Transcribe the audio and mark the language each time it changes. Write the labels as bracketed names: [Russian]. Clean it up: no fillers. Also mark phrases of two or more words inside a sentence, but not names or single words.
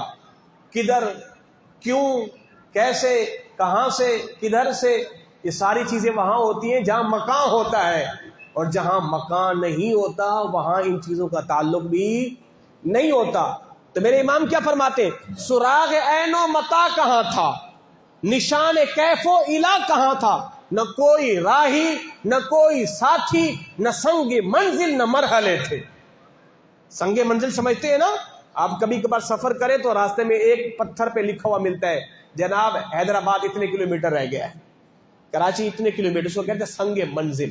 [Urdu] کدھر، کیوں، کیسے، کہاں سے، کدھر سے، یہ ساری چیزیں وہاں ہوتی ہیں جہاں مکان ہوتا ہے، اور جہاں مکان نہیں ہوتا وہاں ان چیزوں کا تعلق بھی نہیں ہوتا. تو میرے امام کیا فرماتے ہیں؟ سراغ عین و متا کہاں تھا، نشان کیف و الا کہاں تھا. نہ کوئی راہی، نہ کوئی ساتھی، نہ سنگ منزل، نہ مرحلے تھے. سنگ منزل سمجھتے ہیں نا آپ؟ کبھی کبھار سفر کریں تو راستے میں ایک پتھر پہ لکھا ہوا ملتا ہے جناب حیدرآباد اتنے کلومیٹر رہ گیا ہے، کراچی اتنے کلومیٹر، اس کو کہتے ہیں سنگ منزل.